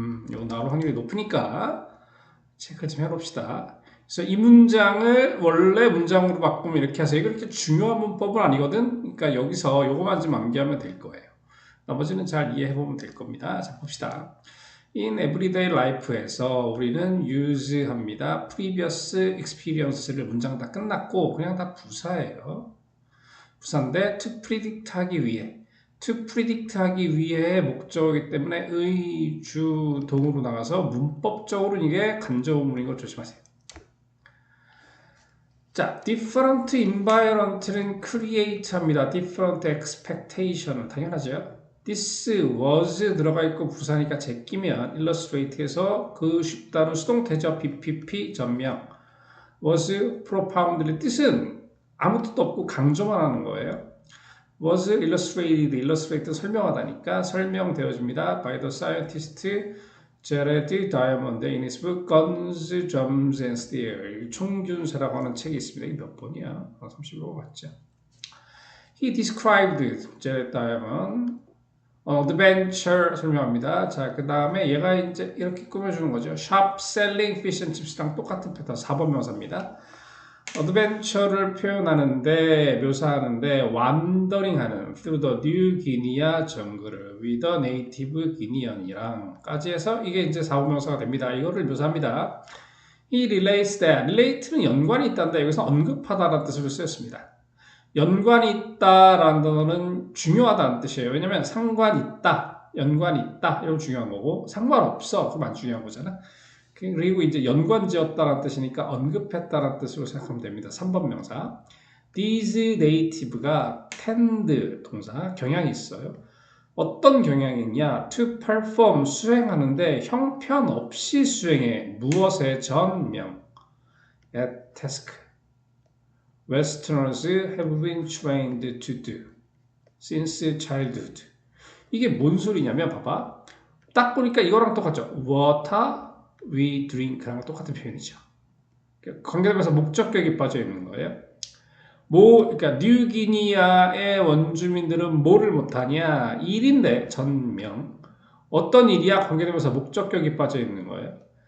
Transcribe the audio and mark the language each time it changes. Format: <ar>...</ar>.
<ko>이거 나올 확률이 높으니까 체크를 좀 해봅시다. 그래서 이 문장을 원래 문장으로 바꾸면 이렇게 하세요. 이거 그렇게 중요한 문법은 아니거든. 그러니까 여기서 요거만 좀 암기하면 될 거예요. 나머지는 잘 이해해보면 될 겁니다. 자, 봅시다.</ko> <en>In everyday life에서</en> <ko>우리는</ko> <en>use 합니다.</en> <ko>previous experience를 문장 다 끝났고 그냥 다 부사예요. 부사인데 to predict 하기 위해 to predict 하기 위해 목적이기 때문에 의, 주, 동으로 나가서 문법적으로는 이게 간접어문인 걸 조심하세요. 자, different environment는 create 합니다. different expectation 당연하죠. This was 들어가 있고 부사니까 제끼면 illustrate에서 그 쉽다는 수동태죠. BPP 전명 was profoundly 뜻은 아무 뜻도 없고 강조만 하는 거예요. was illustrated, illustrated 설명하다니까 설명되어집니다.</ko> <en>by the scientist Jared Diamond in his book Guns, Germs and Steel</en> <ko>총균세라고 하는 책이 있습니다. 이게 몇 번이야? 35번 맞죠?</ko> <en>He described Jared Diamond adventure</en> <ko>설명합니다. 자, 그 다음에 얘가 이제 이렇게 꾸며주는 거죠.</ko> <en>Shop selling fish and chips</en> <ko>랑 똑같은 패턴 4번 명사입니다. 어드벤처를 표현하는데 묘사하는데 완더링하는</ko> <en>through the New Guinea</en> <ko>정글을 with a native Guinean이랑까지 해서 이게 이제 4번 명사가 됩니다. 이거를 묘사합니다.</ko> <en>He relates that</en> <ko>relate는 연관이 있다는데 여기서 언급하다라는 뜻으로 쓰였습니다. 연관이 있다라는 단어는 중요하다는 뜻이에요. 왜냐면 상관이 있다, 연관이 있다 이런 중요한 거고 상관없어 그럼 안 중요한 거잖아. 그리고 이제 연관지었다라는 뜻이니까 언급했다라는 뜻으로 생각하면 됩니다. 3번 명사. These native가 tend 동사 경향이 있어요. 어떤 경향이 있냐? To perform 수행하는데 형편없이 수행해. 무엇의 전명? At task.</ko> <en>Westerners have been trained to do since childhood.</en> <ko>이게 뭔 소리냐면 봐봐. 딱 보니까 이거랑 똑같죠.</ko> <en>Water we drink</en> <ko>랑 똑같은 표현이죠. 관계대명사 목적격이 빠져 있는 거예요. 그러니까 뉴기니아의 원주민들은 뭐를 못하냐? 일인데 전명. 어떤 일이야? 관계대명사 목적격이 빠져 있는 거예요.</ko>